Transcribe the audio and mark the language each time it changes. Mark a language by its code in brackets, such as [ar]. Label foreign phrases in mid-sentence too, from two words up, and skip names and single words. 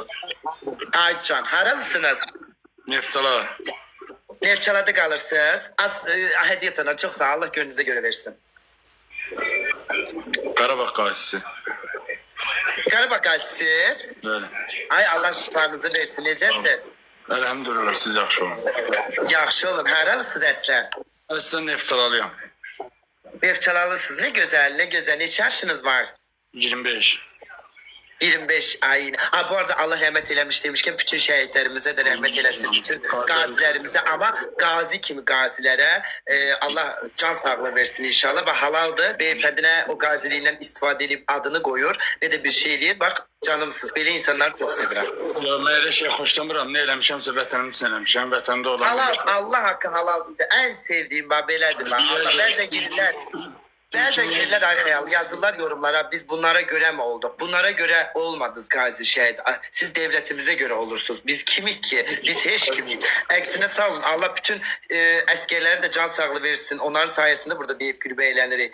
[az] Aycan haralısınız. Nefsala. [tr] Nefçalada kalırsınız. Hediye tanır çok sağ ol. Allah gönlünüze göre versin. Karabağ Gazetesi. [az] Qarabağ siz. [tr] Böyle. Ay Allah şifanızı versin. Necəsiz? [az] Elhamdülillah siz yaxşı olun. Yaxşı olun. Haralısınız əslən? Əslən Nefsalalıyam. Nefçalalısınız. [tr] Ne güzel, ne güzel. [az] Neçə yaşınız var? [tr] 25. 25 ay. Bu arada Allah rahmet eylemiş demişken bütün şehitlerimize de rahmet eylesin. Bütün gazilerimize ama gazi kimi gazilere Allah can sağlığı versin inşallah. Bak halaldır. Beyefendine o gaziliğinden istifade edip adını koyuyor. Ne de bir şey eləyir. Bak canımsız. Böyle insanlar çok sevirəm. [az] Ya mən elə şey xoşlamıram. Nə eləmişəmsə vətənim üçün eləmişəm. Vətəndə olan. Halal, [tr] Allah hakkı halal bize. En sevdiğim bak belədir. Bak. Allah bazen gelirler. Bazen gelirler ay hayal yazırlar yorumlara biz bunlara göre mi olduk? Bunlara göre olmadınız gazi şehit. Siz devletimize göre olursunuz. Biz kimik ki? Biz hiç kimik. Eksine sağ olun. Allah bütün askerlere de can sağlığı versin. Onların sayesinde burada deyip gülüp eğlenir.